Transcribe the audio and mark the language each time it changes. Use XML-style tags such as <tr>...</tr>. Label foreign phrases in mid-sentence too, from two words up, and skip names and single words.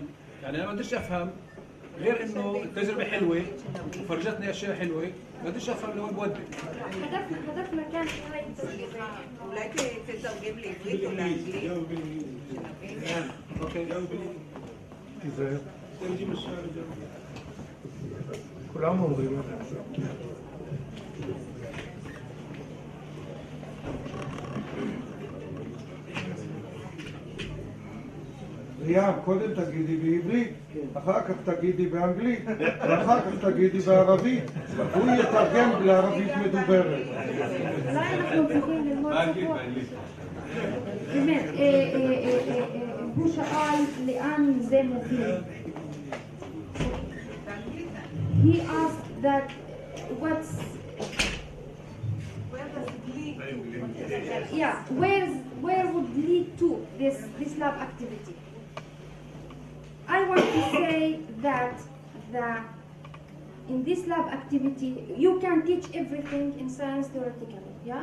<ar>يعني انا ما قدرتش افهم غير انه التجربه حلوه وفرجتني اشياء حلوه، ما قدرش افهم لوين بودي. هدفنا كان في هاي التجربه. أولئك تترجم لعبريت ولا إنجليزي؟ اوكي. كل عام وانتم بخير.</ar> <he>ריאם, קודם תגידי בעברית, אחר כך תגידי באנגלית, ואחר כך תגידי בערבית. הוא יתרגם לערבית מדוברת. אולי אנחנו צריכים ללמוד באמת, הוא שאל לאן זה מוביל.</he> <en>He asked that what's where would lead to this lab activity. I want to say that in this lab activity you can teach everything in science theoretically, yeah?</en>